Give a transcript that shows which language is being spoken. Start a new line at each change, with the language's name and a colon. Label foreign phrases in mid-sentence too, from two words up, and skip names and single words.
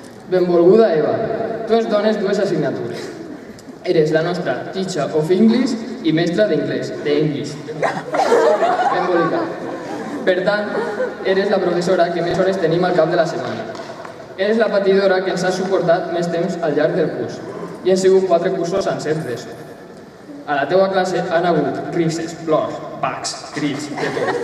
Catalan: Benvolguda Eva, tu ens dones dues assignatures. Eres la nostra
English: teacher of English
Catalan: i mestra d'anglès, d'English. Benvolguda. Per tant, eres la professora que més hores tenim al cap de la setmana. Eres la patidora que ens ha suportat més temps al llarg del curs. I han sigut 4 cursos sencers d'ESO. A la teua classe han hagut risses, plors, bacs, crits, de tot.